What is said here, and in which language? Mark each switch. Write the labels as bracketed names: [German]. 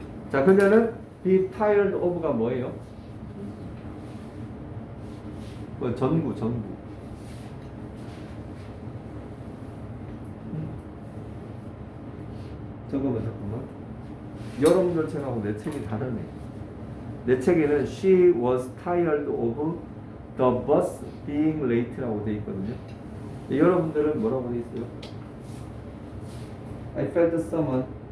[Korean] 자, 그녀는 be tired of 가 뭐예요? 그 전구. 잠깐만. 여러분들 책하고 내 책이 다르네. 내 책에는 she was tired of the bus being late 라고 돼 있거든요. 여러분들은 뭐라고 돼 있어요? [English] I felt someone.